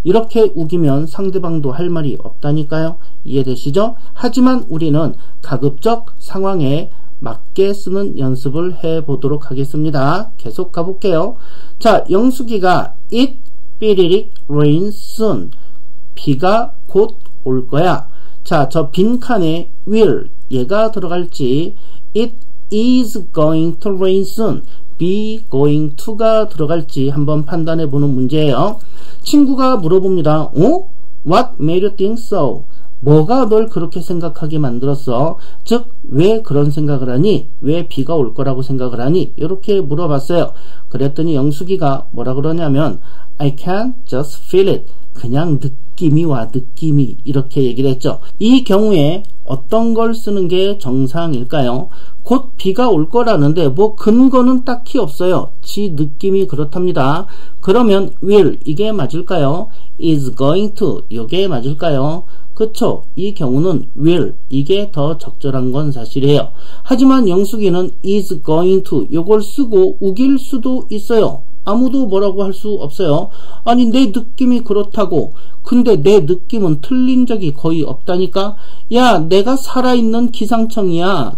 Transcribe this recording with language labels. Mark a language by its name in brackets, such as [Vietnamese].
[Korean] 이렇게 우기면 상대방도 할 말이 없다니까요. 이해되시죠? 하지만 우리는 가급적 상황에 맞게 쓰는 연습을 해보도록 하겠습니다. 계속 가볼게요. 자, 영숙이가 [English] It 삐리릭 rain soon. [Korean] 비가 곧 올 거야. 자, 저 빈칸에 will 얘가 들어갈지 [English] It is going to rain soon. [Korean] be going to가 들어갈지 한번 판단해 보는 문제예요. 친구가 물어봅니다. [English] What made you think so? [Korean] 뭐가 널 그렇게 생각하게 만들었어? 즉, 왜 그런 생각을 하니? 왜 비가 올 거라고 생각을 하니? 이렇게 물어봤어요. 그랬더니 영숙이가 뭐라 그러냐면 [English] I can't just feel it. [Korean] 그냥 느낌이 와, 느낌이. 이렇게 얘기를 했죠. 이 경우에 어떤 걸 쓰는 게 정상일까요? 곧 비가 올 거라는데 뭐 근거는 딱히 없어요. 지 느낌이 그렇답니다. 그러면 will 이게 맞을까요? [English] is going to [Korean] 이게 맞을까요? 그쵸? 이 경우는 will 이게 더 적절한 건 사실이에요. 하지만 영숙이는 [English] is going to [Korean] 요걸 쓰고 우길 수도 있어요. 아무도 뭐라고 할 수 없어요. 아니 내 느낌이 그렇다고. 근데 내 느낌은 틀린 적이 거의 없다니까. 야, 내가 살아있는 기상청이야.